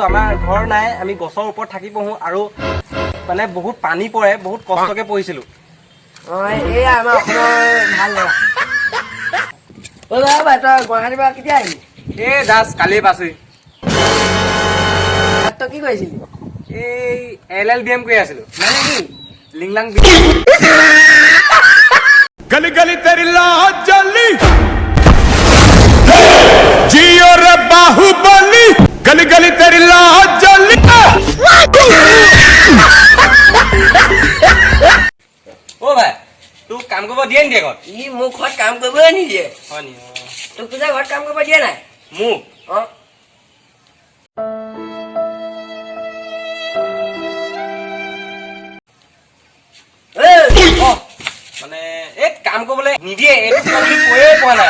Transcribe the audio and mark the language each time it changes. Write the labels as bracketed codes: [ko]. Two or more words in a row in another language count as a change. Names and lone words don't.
[as] আমাৰ ঘৰ নাই, আমি গছৰ ওপৰত থাকি পঢ়োঁ আৰু মানে বহুত পানী পৰে, বহুত কষ্টকে পঢ়িছিলোঁ। এয়া আমাৰ অসমৰ ভাল ল'ৰা। ভাই তই গুৱাহাটীৰ পৰা কেতিয়া আহিলি? জাষ্ট কালিয়ে পাইছোহি। তই কি কৰিছিলি? LLBM কৰি আছিলোঁ। মানে কি? লিংলাং [hi] गली गली तेरी लाज जली जियो रे बाहुबली गली गली तेरी लाज जली [as] ভাই তোক কাম কৰিব দিয়ে নিদিয়ে ঘৰত? ই মোক ঘৰত কাম কৰিবই নিদিয়ে। হয় নি? তোক পিছে ঘৰত কাম কৰিব দিয়ে নাই? মোক মানে কাম কৰিবলৈ নিদিয়ে, এইটো কৈয়ে পোৱা নাই।